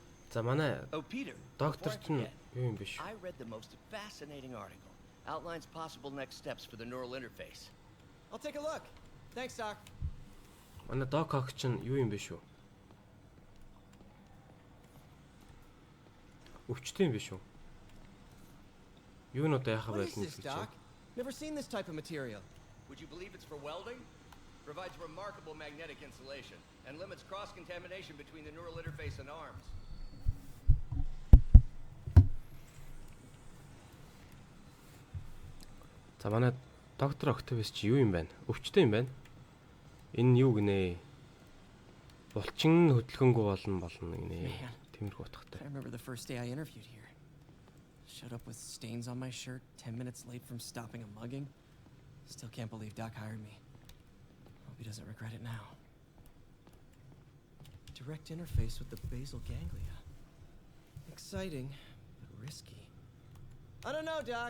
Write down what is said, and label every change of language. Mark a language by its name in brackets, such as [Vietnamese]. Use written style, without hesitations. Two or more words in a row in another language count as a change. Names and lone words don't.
[Mongolian] За манай [English] Oh, Peter. [Mongolian] доктор [English] before I [Mongolian] чинь [English] forget, [Mongolian] юу юм биш. [English] I read the most fascinating article. Outlines possible next steps for the neural interface. I'll take a look. Thanks, Doc. [Mongolian] Манай Док Хок чинь юу юм биш үү? Өвчтэй юм биш үү? Юу нь одоо яхаа [English] What is [Mongolian] байлна [English] this, [Mongolian] гэж [English] Doc? [Mongolian] байна. [English] Never seen this type of material. Would you believe it's for welding? Provides remarkable magnetic insulation and limits cross-contamination between the neural interface and arms. [Mongolian] За манай доктор Октавис чи юу юм байна? Өвчтэй юм байна. Энэ юу гинэ? Булчин хөдөлгөөнгөө болно гинэ. Тиймэрхүү утгатай. [English] I remember the first day I interviewed here. Showed up with stains on my shirt, 10 minutes late from stopping a mugging. Still can't believe Doc hired me. Hope he doesn't regret it now. Direct interface with the basal ganglia. Exciting, but risky. I don't know, Doc.